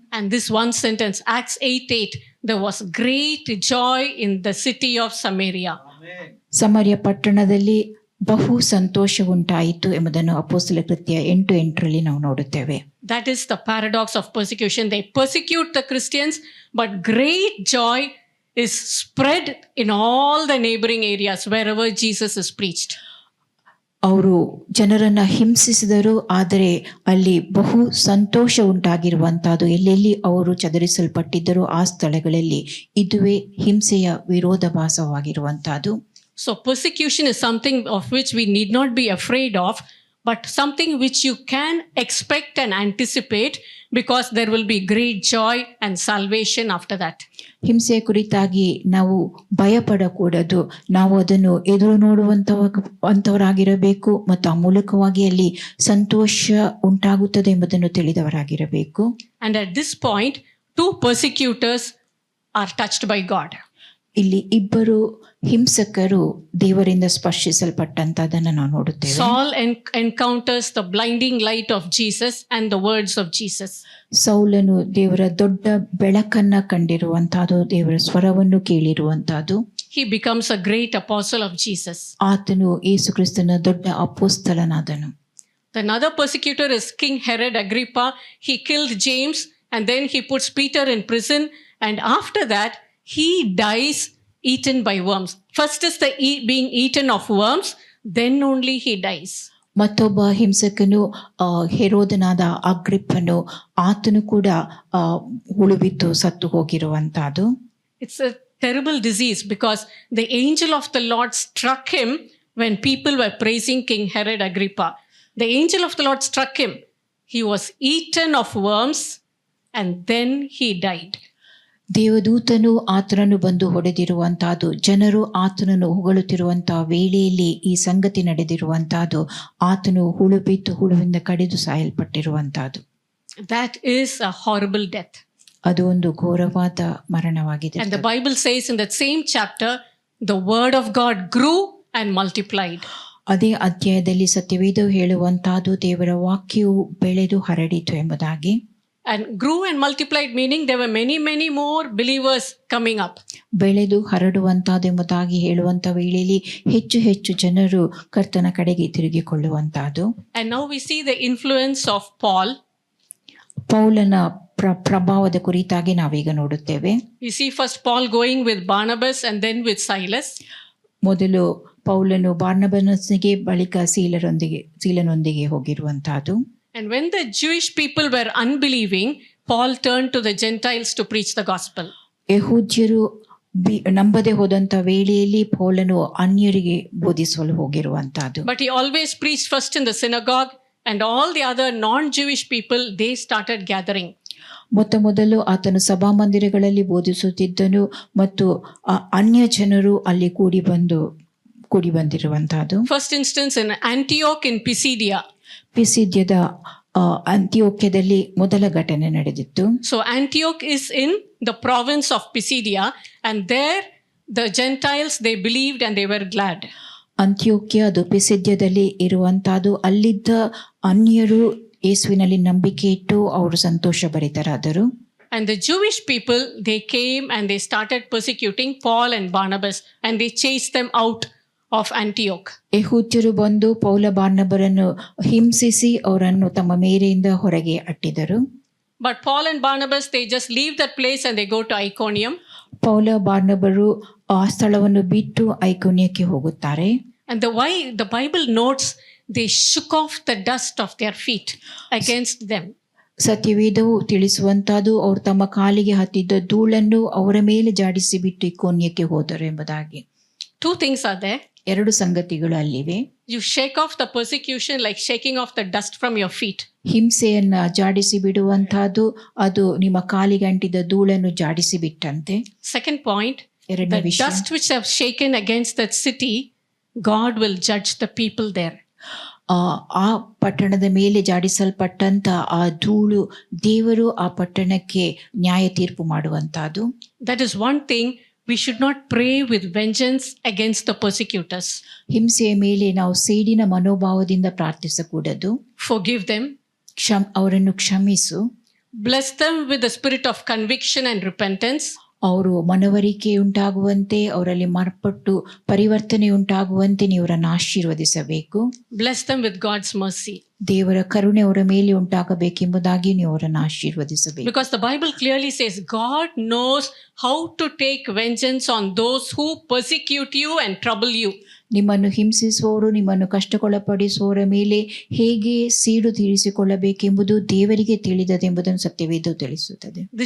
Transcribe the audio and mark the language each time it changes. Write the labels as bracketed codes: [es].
[en] And this one sentence, Acts 8:8, there was great joy in the city of Samaria. [kn] ಸಮಾರ್ಯ ಪಟ್ಟಣದಲ್ಲಿ ಬಹು ಸಂತೋಷ ಉಂಟಾಯಿತು ಎಂಬುದನ್ನು ಅಪೊಸ್ತಲ ಕೃತ್ಯ 8:8 ನಾವು ನೋಡುತ್ತೇವೆ. [en] That is the paradox of persecution. They persecute the Christians, but great joy is spread in all the neighboring areas wherever Jesus is preached. [kn] ಅವರು ಜನರನ್ನ ಹಿಂಸಿಸಿದರು, ಆದರೆ ಅಲ್ಲಿ ಬಹು ಸಂತೋಷ ಉಂಟಾಗಿರುವಂತಹದ್ದು. ಎಲ್ಲೆಲ್ಲಿ ಅವರು ಚದರಿಸಲ್ಪಟ್ಟಿದ್ದರು ಆ ಸ್ಥಳಗಳಲ್ಲಿ ಇದುವೇ ಹಿಂಸೆಯ ವಿರೋಧಾಭಾಸವಾಗಿರುವಂತಹದ್ದು. [en] So persecution is something of which we need not be afraid of, but something which you can expect and anticipate, because there will be great joy and salvation after that. [kn] ಹಿಂಸೆಯ ಕುರಿತಾಗಿ ನಾವು ಭಯಪಡಕೂಡದು. ನಾವು ಅದನ್ನು ಎದುರು ನೋಡುವಂತವರಾಗಿರಬೇಕು ಮತ್ತು ಆ ಮೂಲಕವಾಗಿ ಅಲ್ಲಿ ಸಂತೋಷ ಉಂಟಾಗುತ್ತದೆ ಎಂಬುದನ್ನು ತಿಳಿದವರಾಗಿರಬೇಕು. [en] And at this point, 2 persecutors are touched by God. [kn] ಇಲ್ಲಿ ಇಬ್ಬರು ಹಿಂಸಕರು ದೇವರಿಂದ ಸ್ಪರ್ಶಿಸಲ್ಪಟ್ಟಂತದನ್ನು ನಾವು ನೋಡುತ್ತೇವೆ. [en] Saul encounters the blinding light of Jesus and the words of Jesus. [kn] ಸೌಲನು ದೇವರ ದೊಡ್ಡ ಬೆಳಕನ್ನ ಕಂಡಿರುವಂತಹದ್ದು, ದೇವರ ಸ್ವರವನ್ನು ಕೇಳಿರುವಂತಹದ್ದು. [en] He becomes a great apostle of Jesus. [kn] ಆತನು ಯೇಸು ಕ್ರಿಸ್ತನ ದೊಡ್ಡ ಅಪೊಸ್ತಲನಾದನು. [en] Another persecutor is King Herod Agrippa. He killed James and then he puts Peter in prison, and after that he dies eaten by worms. First is the being eaten of worms, then only he dies. [kn] ಮತ್ತೊಬ್ಬ ಹಿಂಸಕನು ಹೆರೋದನಾದ ಅಗ್ರಿಪ್ಪನು, ಆತನು ಕೂಡ ಹುಳುಬಿದ್ದು ಸತ್ತು ಹೋಗಿರುವಂತಹದ್ದು. [en] It's a terrible disease because the angel of the Lord struck him when people were praising King Herod Agrippa. The angel of the Lord struck him. He was eaten of worms and then he died. [kn] ದೇವದೂತನು ಆತನನ್ನು ಬಂದು ಹೊಡೆದಿರುವಂತಹದ್ದು, ಜನರು ಆತನನ್ನು ಹೊಗಳುತ್ತಿರುವಂತಹ ವೇಳೆಯಲ್ಲಿ ಈ ಸಂಗತಿ ನಡೆದಿರುವಂತಹದ್ದು. ಆತನು ಹುಳುವಿಂದ ಕಡಿದು ಸಾಯಲ್ಪಟ್ಟಿರುವಂತಹದ್ದು. [en] That is a horrible death. [kn] ಅದು ಒಂದು ಘೋರವಾದ ಮರಣವಾಗಿದೆ. [en] And the Bible says in that same chapter, the word of God grew and multiplied. [kn] ಅದೇ ಅಧ್ಯಾಯದಲ್ಲಿ ಸತ್ಯವೇದವು ಹೇಳುವಂತಹದ್ದು, ದೇವರ ವಾಕ್ಯವು ಬೆಳೆದು ಹರಡಿತು ಎಂಬುದಾಗಿ. [en] And grew and multiplied, meaning there were many more believers coming up. [kn] ಬೆಳೆದು ಹರಡುವಂತಹದ್ದು ಎಂಬುದಾಗಿ ಹೇಳುವಂತ ವೇಳೆಯಲ್ಲಿ ಹೆಚ್ಚು ಹೆಚ್ಚು ಜನರು ಕರ್ತನ ಕಡೆಗೆ ತಿರುಗಿಕೊಳ್ಳುವಂತಹದ್ದು. [en] And now we see the influence of Paul. [kn] ಪೌಲನ ಪ್ರಭಾವದ ಕುರಿತಾಗಿ ನಾವೀಗ ನೋಡುತ್ತೇವೆ. [en] We see first Paul going with Barnabas and then with Silas. [kn] ಮೊದಲು ಪೌಲನು ಬಾರ್ನಬನಸ್ಸಿಗೆ, ಬಳಿಕ ಸೀಲನೊಂದಿಗೆ ಹೋಗಿರುವಂತಹದ್ದು. [en] And when the Jewish people were unbelieving, Paul turned to the Gentiles to preach the gospel. [kn] ಯೆಹೂದ್ಯರು ನಂಬದೆ ಹೋದಂತ ವೇಳೆಯಲ್ಲಿ ಪೌಲನು ಅನ್ಯರಿಗೆ ಬೋಧಿಸಲು ಹೋಗಿರುವಂತಹದ್ದು. [en] But he always preached first in the synagogue, and all the other non-Jewish people, they started gathering. [kn] ಮೊದಲು ಆತನು ಸಭಾಮಂದಿರಗಳಲ್ಲಿ ಬೋಧಿಸುತ್ತಿದ್ದನು ಮತ್ತು ಅನ್ಯ ಜನರು ಅಲ್ಲಿ ಕೂಡಿ ಬಂದು ಕೂಡಿ ಬಂದಿರುವಂತಹದ್ದು. [en] First instance in Antioch in Pisidia. [kn] ಪಿಸಿದ್ಯದ ಅಂತ್ಯೋಕ್ಯದಲ್ಲಿ ಮೊದಲ ಘಟನೆ ನಡೆದಿತ್ತು. [en] So Antioch is in the province of Pisidia, and there the Gentiles, they believed and they were glad. [kn] ಅಂತ್ಯೋಕ್ಯ ಅದು ಪಿಸಿದ್ಯದಲ್ಲಿ ಇರುವಂತಹದ್ದು. ಅಲ್ಲಿದ್ದ ಅನ್ಯರು ಯೇಸುವಿನಲ್ಲಿ ನಂಬಿಕೆ ಇಟ್ಟು ಅವರು ಸಂತೋಷ ಭರಿತರಾದರು. [en] And the Jewish people, they came and they started persecuting Paul and Barnabas, and they chased them out of Antioch. [kn] ಯೆಹೂದ್ಯರು ಬಂದು ಪೌಲ ಬಾರ್ನಬರನ್ನು ಹಿಂಸಿಸಿ ಅವರನ್ನು ತಮ್ಮ ಮೇರೆಯಿಂದ ಹೊರಗೆ ಅಟ್ಟಿದರು. [en] But Paul and Barnabas, they just leave that place and they go to Iconium. [kn] ಪೌಲ ಬಾರ್ನಬರು ಆ ಸ್ಥಳವನ್ನು ಬಿಟ್ಟು ಐಕೋನ್ಯಕ್ಕೆ ಹೋಗುತ್ತಾರೆ. [en] And the Bible notes they shook off the dust of their feet against them. [kn] ಸತ್ಯವೇದವು ತಿಳಿಸುವಂತಹದ್ದು ಅವರು ತಮ್ಮ ಕಾಲಿಗೆ ಹತ್ತಿದ್ದ ಧೂಳನ್ನು ಅವರ ಮೇಲೆ ಜಾಡಿಸಿ ಬಿಟ್ಟು ಐಕೋನ್ಯಕ್ಕೆ ಹೋದರು ಎಂಬುದಾಗಿ. [en] Two things are there. [kn] ಎರಡು ಸಂಗತಿಗಳು ಅಲ್ಲಿವೆ. [en] You shake off the persecution like shaking off the dust from your feet. [kn] ಹಿಂಸೆಯನ್ನ ಜಾಡಿಸಿ ಬಿಡುವಂತಹದ್ದು ಅದು ನಿಮ್ಮ ಕಾಲಿಗೆ ಅಂಟಿದ ಧೂಳನ್ನು ಜಾಡಿಸಿ ಬಿಟ್ಟಂತೆ. [en] Second point, [kn] ಎರಡನೇ [en] the [kn] ವಿಷಯ, [en] dust which have shaken against that city, God will judge the people there. [kn] ಆ ಪಟ್ಟಣದ ಮೇಲೆ ಜಾಡಿಸಲ್ಪಟ್ಟಂತ ಆ ಧೂಳು ದೇವರು ಆ ಪಟ್ಟಣಕ್ಕೆ ನ್ಯಾಯ ತೀರ್ಪು ಮಾಡುವಂತಹದ್ದು. [en] That is one thing. We should not pray with vengeance against the persecutors. [kn] ಹಿಂಸೆಯ ಮೇಲೆ ನಾವು ಸೇಡಿನ ಮನೋಭಾವದಿಂದ ಪ್ರಾರ್ಥಿಸಕೂಡದು. [en] Forgive them. [kn] ಅವರನ್ನು ಕ್ಷಮಿಸು. [en] Bless them with the spirit of conviction and repentance. [kn] ಅವರು ಮನವರಿಕೆ ಉಂಟಾಗುವಂತೆ ಅವರಲ್ಲಿ ಮಾರ್ಪಟ್ಟು ಪರಿವರ್ತನೆ ಉಂಟಾಗುವಂತೆ ನೀವು ಅವರನ್ನು ಆಶೀರ್ವದಿಸಬೇಕು. [en] Bless them with God's mercy. [kn] ದೇವರ ಕರುಣೆ ಅವರ ಮೇಲೆ ಉಂಟಾಗಬೇಕೆಂಬುದಾಗಿ ನೀವು ಅವರನ್ನು ಆಶೀರ್ವದಿಸಬೇಕು. [en] Because the Bible clearly says God knows how to take vengeance on those who persecute you and trouble you. [kn] ನಿಮ್ಮನ್ನು ಹಿಂಸಿಸುವವರು ನಿಮ್ಮನ್ನು ಕಷ್ಟಕ್ಕೊಳಪಡಿಸುವವರ ಮೇಲೆ ಹೇಗೆ ಸೀಡು ತೀರಿಸಿಕೊಳ್ಳಬೇಕೆಂಬುದು ದೇವರಿಗೆ ತಿಳಿದದೆಂಬುದನ್ನು ಸತ್ಯವೇದವು ತಿಳಿಸುತ್ತದೆ.